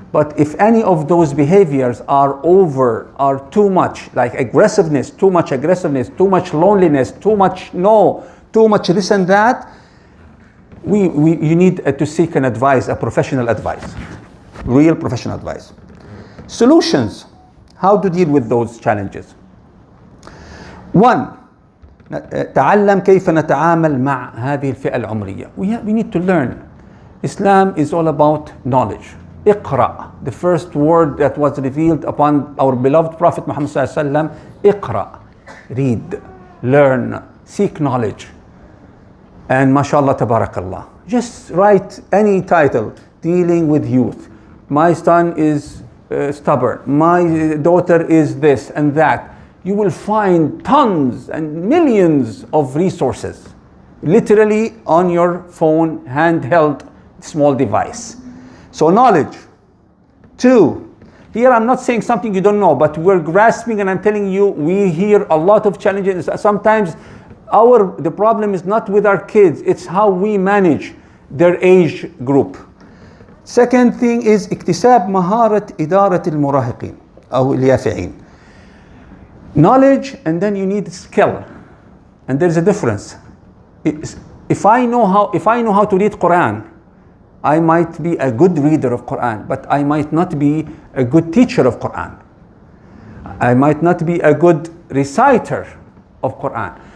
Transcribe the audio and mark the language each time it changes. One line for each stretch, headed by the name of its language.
English: But if any of those behaviors are too much, like aggressiveness, too much loneliness, too much this and that, you need to seek an advice, a professional advice, real professional advice. Solutions, how to deal with those challenges. 1.
Arabic: تعلم كيف نتعامل مع هذه الفئة العمرية.
English: We need to learn. Islam is all about knowledge. اقرأ, the first word that was revealed upon our beloved Prophet Muhammad sallallahu alaihi wasallam. اقرأ, read, learn, seek knowledge. And mashallah, tabarakallah, just write any title dealing with youth, My son is stubborn. My daughter is this and that. You will find tons and millions of resources, literally on your phone, handheld, small device. So knowledge. 2, here I'm not saying something you don't know, but we're grasping, and I'm telling you, we hear a lot of challenges. Sometimes the problem is not with our kids, it's how we manage their age group. Second thing is
Arabic: اكتساب مهارة إدارة المراهقين أو اليافعين.
English: Knowledge, and then you need skill, and there's a difference. If I know how to read Quran, I might be a good reader of Quran, but I might not be a good teacher of Quran. I might not be a good reciter of Quran.